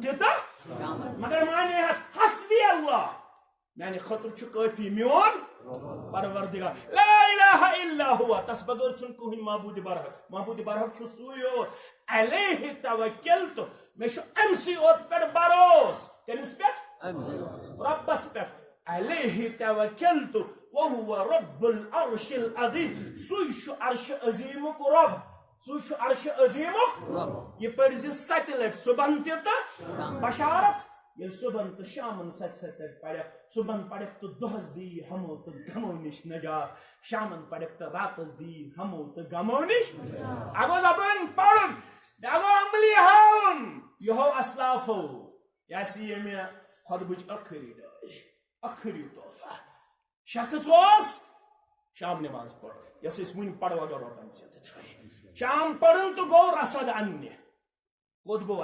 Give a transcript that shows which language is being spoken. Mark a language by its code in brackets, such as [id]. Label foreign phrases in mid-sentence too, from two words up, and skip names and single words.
[ks] تہِ تہٕ مگر مانے [ar] حسبی اللہ [ks] میانہِ خٲطرٕ چھُ کٲفی میون پروردگار [ar] لا الہ الا ہوا [ks] تس بغٲر چھُنہٕ کٕہٕنۍ معبوٗدِ برحق چھُ سُے یوت [ar] علیہ توکلت [ks] مےٚ چھُ أمسٕے یوت پٮ۪ٹھ بروس کٔمِس پٮ۪ٹھ رۄبس پٮ۪ٹھ [ar] علیہ توکلت وهو رب العرش العظیم [ks] سُے چھُ عرش عظیمُک رۄب سُے چھُ عرش عظیمُک یہِ پٔرۍ زِ 7 لٹہِ صبحن تہِ تہٕ بشارت ییٚلہِ صبحن تہٕ شامن 7 لٹہِ پرٮ۪کھ صبحن پرٮ۪کھ تہٕ دۄہس دی ہمو تہٕ غمو نش نجات شامن پرٮ۪کھ تہٕ راتس دی ہمو تہٕ غمو نش اگو زبان پرُن اگو عملی ہاوُن یہو اسلافو یہ سی مےٚ خۄطبٕچ ٲخری تحفہ شخص اوس شام نماز پڑھ یس أسۍ وٕنہِ پڑو اگر رۄبن ژےٚ شام پرُن تہٕ گوٚو رسد اننہِ کوٚت گوٚو